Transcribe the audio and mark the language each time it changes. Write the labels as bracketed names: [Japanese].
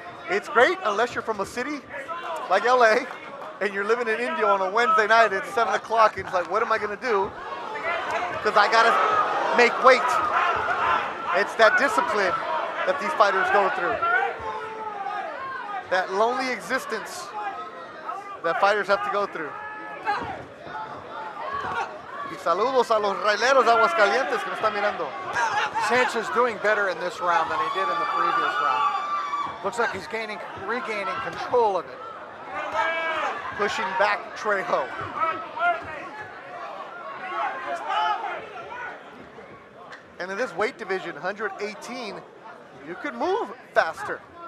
[English] It's great unless you're from a city like LA and you're living in Indio on a Wednesday night at 7 o'clock and it's like, what am I gonna do? Because I gotta make weight. It's that discipline that these fighters go through. That lonely existence that fighters have to go through. [Spanish] Y saludos a los raileros de Aguascalientes que me están mirando. [English] Sanchez doing better in this round than he did in the previous round. Looks like he's regaining control of it. Pushing back Trejo. And in this weight division, 118, you could move faster.